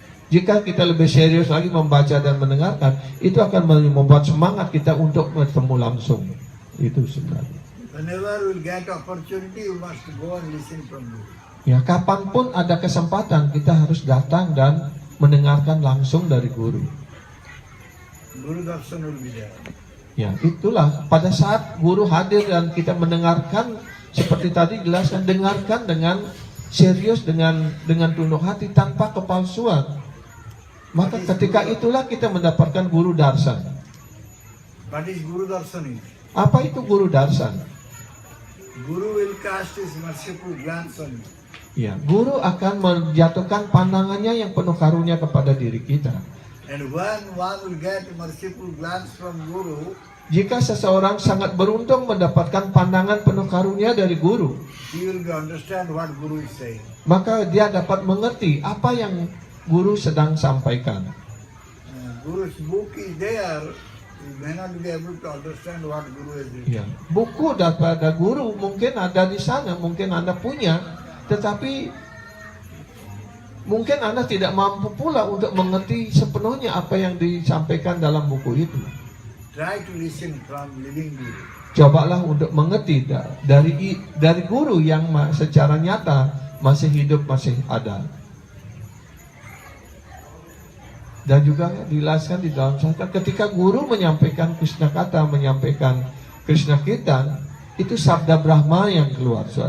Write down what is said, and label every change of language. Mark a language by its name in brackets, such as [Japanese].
[Indonesian] Jika kita lebih serius lagi membaca dan mendengarkan, itu akan membuat semangat kita untuk bertemu langsung. Itu sebenarnya. [English] Whenever we get opportunity, you must go and listen from Guru. [Indonesian] Ya, kapanpun ada kesempatan, kita harus datang dan mendengarkan langsung dari guru. [English] Guru Darshan will be there. [Indonesian] Ya, itulah pada saat guru hadir dan kita mendengarkan seperti tadi jelaskan, dengarkan dengan serius, dengan tunduk hati tanpa kepalsuan. Maka ketika itulah kita mendapatkan guru darshan. [English] What is Guru Darshan? [Indonesian] Apa itu guru darshan? [English] Guru will cast his merciful glance on you. [Indonesian] Ya, guru akan menjatuhkan pandangannya yang penuh karunia kepada diri kita. [English] And when one will get merciful glance from Guru, [Indonesian] Jika seseorang sangat beruntung mendapatkan pandangan penuh karunia dari guru, [English] he will understand what Guru is saying. [Indonesian] maka dia dapat mengerti apa yang guru sedang sampaikan. [English] Guru's book is there, you may not be able to understand what Guru is doing. [Indonesian] Ya, buku daripada guru mungkin ada di sana, mungkin Anda punya, tetapi mungkin Anda tidak mampu pula untuk mengerti sepenuhnya apa yang disampaikan dalam buku itu. [English] Try to listen from living Guru. [Indonesian] Cobalah untuk mengerti dari guru yang secara nyata masih hidup, masih ada. Dan juga dijelaskan di dalam syariat, ketika guru menyampaikan Krishna kata, menyampaikan Krishna Kirtan, itu sabda Brahma yang keluar.